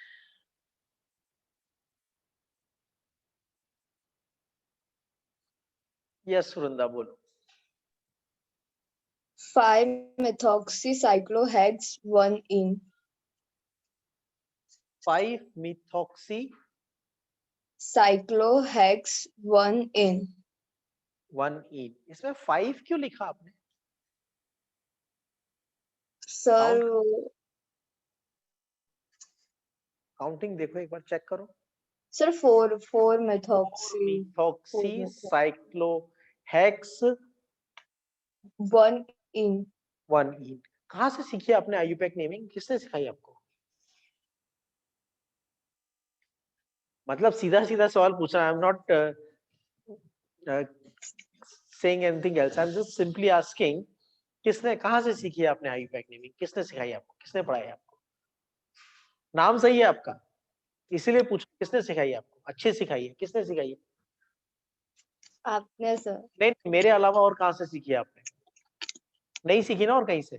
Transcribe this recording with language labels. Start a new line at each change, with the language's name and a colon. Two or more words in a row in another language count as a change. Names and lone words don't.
Hindi: यस वृंदा बोलो।
English: 5-methoxycyclohexane 1-ene. 5 methoxy cyclohex 1-ene.
Hindi: 1-ene। इसमें 5 क्यों लिखा आपने? सर काउंटिंग देखो एक बार, चेक करो।
English: सर 4 methoxy methoxy cyclohexaene 1-ene. 1-ene।
Hindi: कहाँ से सीखी आपने
English: IUPAC naming?
Hindi: किसने सिखाई आपको? मतलब सीधा सीधा सवाल पूछ रहा,
English: I am not saying anything else, I'm just simply asking,
Hindi: किसने, कहाँ से सीखी है आपने
English: IUPAC naming?
Hindi: किसने सिखाई आपको? किसने पढ़ाई आपको? नाम सही है आपका, इसीलिए पूछ, किसने सिखाई आपको? अच्छे सिखाई है, किसने सिखाई है? आपने सर। नहीं, मेरे अलावा और कहाँ से सीखी है आपने? नहीं सीखी ना और कहीं से?